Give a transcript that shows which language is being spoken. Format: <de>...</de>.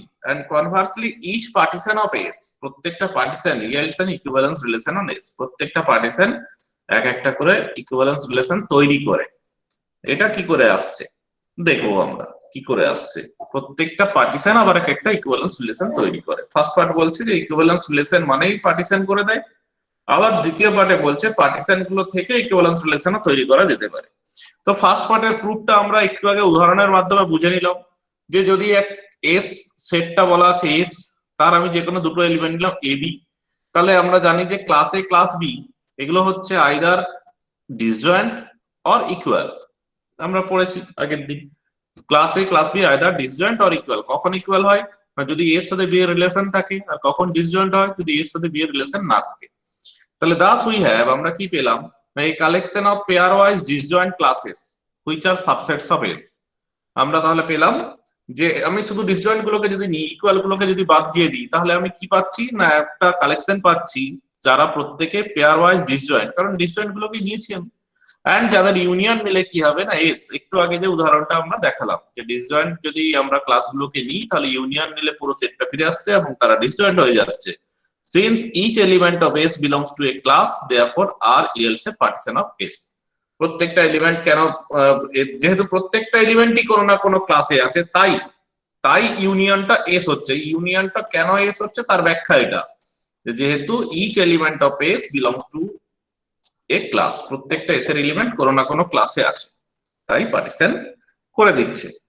<en>and conversely each partition of S,</en> <bn>প্রত্যেকটা partition</bn> <en>yields an equivalence relation on S,</en> <bn>প্রত্যেকটা partition এক একটা করে ইকুইভ্যালেন্স রিলেশন তৈরি করে। এটা কি করে আসছে দেখো আমরা কি করে আসছে, প্রত্যেকটা পার্টিশন আবার এক একটা ইকুইভ্যালেন্স রিলেশন তৈরি করে। ফার্স্ট পার্ট বলছে যে ইকুইভ্যালেন্স রিলেশন মানেই পার্টিশন করে দেয়, আবার দ্বিতীয় পার্টে বলছে পার্টিশন গুলো থেকে ইকুইভ্যালেন্স রিলেশন তৈরি করা যেতে পারে। তো ফার্স্ট পার্টের প্রুফটা আমরা একটু আগে উদাহরণের মাধ্যমে বুঝে নিলাম যে যদি এক এস সেটটা বলা আছে এস, তার আমি যে কোনো দুটো এলিমেন্ট নিলাম এ বি, তাহলে আমরা জানি যে ক্লাস এ ক্লাস বি এগুলো হচ্ছে</bn> <en>Either disjoint or equal.</en> <bn>আমরা পড়েছি আগের দিন class A class B</bn> <en>Either disjoint or equal.</en> <bn>কখন ইকুয়াল হয় না যদি এর সাথে বি এর রিলেশন থাকে, আর কখন ডিসজয়েন্ট হয় যদি এর সাথে বি এর রিলেশন না থাকে।</bn> <en>তাহলে thus we have,</en> <bn>আমরা কি পেলাম,</bn> <en>a collection of pairwise disjoint classes which are subsets of S।</en> <bn>আমরা তাহলে পেলাম যে আমি শুধু ডিসজয়েন্ট গুলোকে যদি নিই, ইকুয়াল গুলোকে যদি বাদ দিয়ে দিই, তাহলে আমি কি পাচ্ছি না একটা কালেকশন পাচ্ছি যারা প্রত্যেকে পেয়ারওয়াইজ ডিসজয়েন্ট, কারণ ডিসজয়েন্ট গুলোকে নিয়েছি আমি, এন্ড যাদের ইউনিয়ন মিলে কি হবে না এস। একটু আগে যে উদাহরণটা আমরা দেখালাম যে ডিসজয়েন্ট যদি আমরা ক্লাসগুলোকে নিই তাহলে ইউনিয়ন নিলে পুরো সেটটা ফিরে আসছে এবং তারা ডিসজয়েন্ট হয়ে যাচ্ছে।</bn> <en>Since each element of S belongs to a class, therefore R yields a partition of S।</en> <bn>প্রত্যেকটা এলিমেন্ট কেন, যেহেতু প্রত্যেকটা এলিমেন্টই কোনো না কোনো ক্লাসে আছে, তাই ইউনিয়নটা এস হচ্ছে। ইউনিয়নটা কেন এস হচ্ছে তার ব্যাখ্যা এটা, যেহেতু</bn> <en>each element of S belongs to A class,</en> <bn>প্রত্যেকটা এস এর এলিমেন্ট কোনো না কোনো ক্লাসে আছে, তাই পার্টিশন করে দিচ্ছে।</bn>